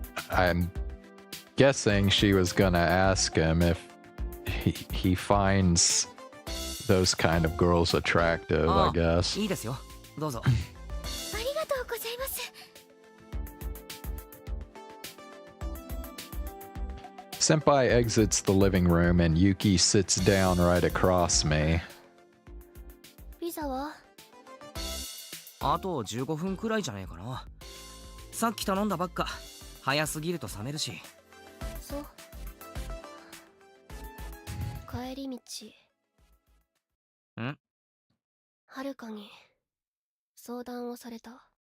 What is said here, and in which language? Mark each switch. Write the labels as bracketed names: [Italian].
[English] I'm guessing she was gonna ask him if he finds those kind of girls attractive, I guess. [Japanese] いいですよ。どうぞ。ありがとうございます。 [English] Senpai exits the living room and Yuki sits down right across me. [Japanese] ピザは？あと15分くらいじゃねえかな。さっき頼んだばっか。早すぎると冷めるし。そう。帰り道。ん？はるかに相談をされた。